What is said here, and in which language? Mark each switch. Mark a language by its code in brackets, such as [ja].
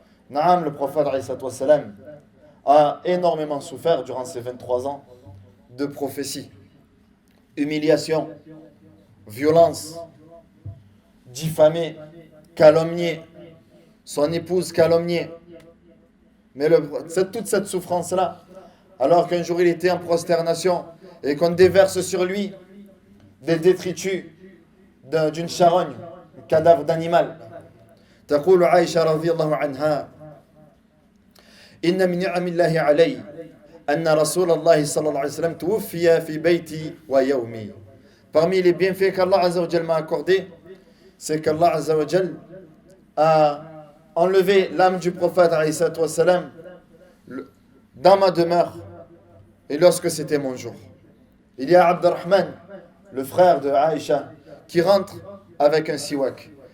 [fr] Naam, le prophète alayhi salatu wassalam a énormément souffert durant ses 23 ans de prophétie, humiliation, violence, diffamé, calomnié, son épouse calomniée. Mais toute cette souffrance-là, alors qu'un jour il était en prosternation et qu'on déverse sur lui des détritus d'une charogne, un cadavre d'animal. [ar] تقول عائشة رضي الله عنها إن من نعم الله علي أن رسول الله صلى الله عليه وسلم توفي في بيتي ويومي. [fr] Parmi les bienfaits qu'Allah Azza wa Jal m'a accordé, c'est qu'Allah Azza wa Jal a enlevé l'âme du prophète alayhi salatu wassalam dans ma demeure et lorsque c'était mon jour. Il y a Abdurrahman, le frère de Aïcha, qui rentre avec un siwak.